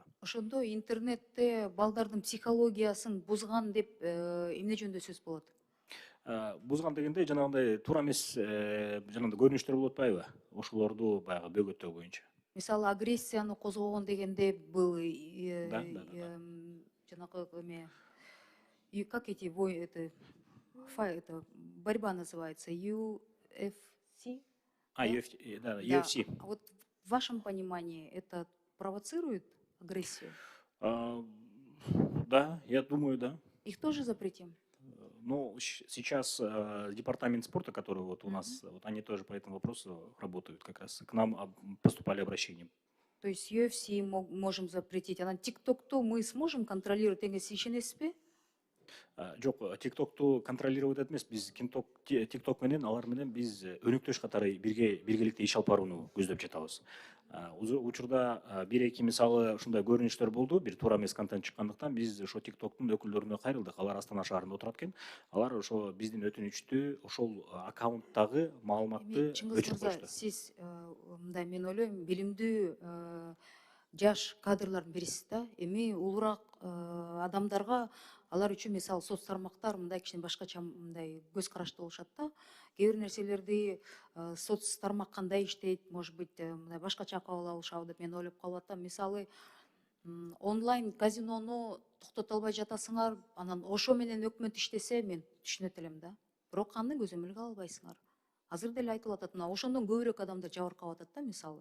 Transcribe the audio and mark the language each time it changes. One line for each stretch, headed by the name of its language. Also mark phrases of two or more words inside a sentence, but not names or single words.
Kyrgyz: Ошондо интернетте балдардын психологиясын бузган деп эмне жөнүндө сөз болот? Бузган дегенде жанагындай туура эмес жанагындай көрүнүштөр болуп атпайбы? Ошолорду баягы бөгөттөө боюнча. Мисалы, агрессияны козгогон дегенде был
Russian: Да.
Kyrgyz: жанагы эме,
Russian: как эти это борьба называется, UFC? UFC, да, Да. UFC. А вот в вашем понимании это провоцирует агрессию? Да, я думаю, да. Их тоже запретим? Ну, сейчас департамент спорта, который вот у нас, вот они тоже по этому вопросу работают как раз. К нам поступали обращения. То есть UFC можем запретить, а на ТикТокту мы сможем контролировать,
Kyrgyz: ишенесизби? Жок, ТикТокту контролировать эмес, биз ТикТок менен алар менен биз өнөктөш катары биргеликте иш алып барууну көздөп жатабыз. Учурда бир эки мисалы ушундай көрүнүштөр болду, бир туура эмес контент чыккандыктан биз ошо ТикТоктун өкүлдөрүнө кайрылдык. Алар Астана шаарында отурат экен. Алар ошо биздин өтүнүчтү ошол аккаунттагы маалыматты өчүрүп коюшту. Сиз мындай, мен ойлойм, билимдүү жаш кадрлардын бирисиз да. Эми улураак адамдарга алар үчүн мисалы соц тармактар мындай кичине башкача мындай көз карашта болушат да. Кээ бир нерселерди соц тармак кандай иштейт,
Russian: может быть,
Kyrgyz: мындай башкача кабыл алышабы деп мен ойлоп калып атам. Мисалы, онлайн казинону токтото албай жатасыңар, анан ошо менен өкмөт иштесе, мен түшүнөт элем да. Бирок аны көзөмөлгө албайсыңар. Азыр деле айтылып атат, мына ошондон көбүрөөк адамдар жабыркап атат да, мисалы.